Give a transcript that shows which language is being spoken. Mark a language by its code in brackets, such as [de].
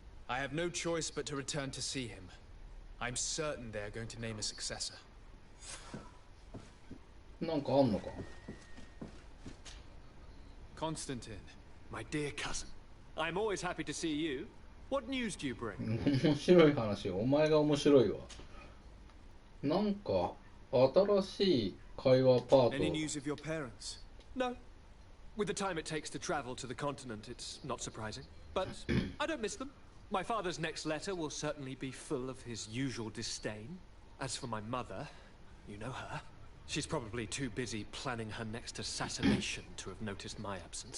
[en] I have no choice but to return to see him. I'm certain they are going to name a successor. [ja] なんかあんのか。 [en] Constantine. My dear cousin, I'm always happy to see you. What news do you bring? [ja] 面白い話、お前が面白いわ。なんか新しい会話パート。 [en] Any news of your parents? No. With the time it takes to travel to the continent, it's not surprising. But I don't miss them. My father's next letter will certainly be full of his usual disdain. As for my mother, you know her. She's probably too busy planning her next assassination to have noticed my absence.